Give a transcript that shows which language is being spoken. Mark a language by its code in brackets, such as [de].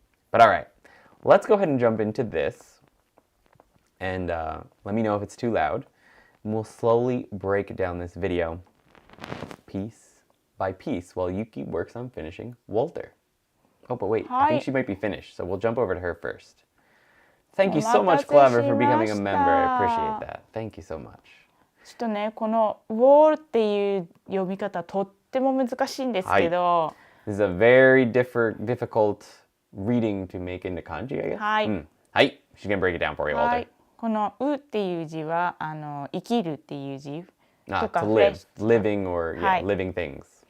[en] But all right, let's go ahead and jump into this. And let me know if it's too loud. And we'll slowly break down this video piece by piece while Yuki works on finishing Walter. Oh, but wait, I think she might be finished, so we'll jump over to her first. Thank you so much, Clever, for becoming a member. I appreciate that. Thank you so much. [ja] ちょっとね、この wall っていう読み方とっても難しいんですけど。 [en] This is a very difficult reading to make into kanji, I guess. [ja] はい。はい。 [en] She's gonna break it down for you, Walter. [ja] このうっていう字は生きるっていう字とか [en] to live, living or living things.